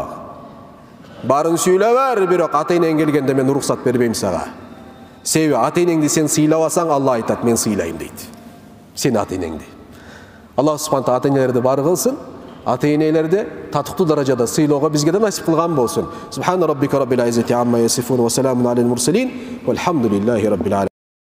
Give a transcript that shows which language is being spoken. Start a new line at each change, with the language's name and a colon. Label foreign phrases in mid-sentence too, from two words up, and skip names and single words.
Kyrgyz: Барын сүйлөп бер, бирок ата-энең келгенде мен уруксат бербейм сага. Себеби ата-энеңди сен сыйлабасаң, Алла айтат, мен сыйлайм дейт. Сен ата-энеңди.
Arabic: الله سبحانه وتعالى
Kyrgyz: ата-энелерди бары кылсын, ата-энелерди татыктуу даражада сыйлоого бизге да насип кылган болсун.
Arabic: سبحان ربك رب العزة عما يصفون وسلام على المرسلين والحمد لله رب العالمين.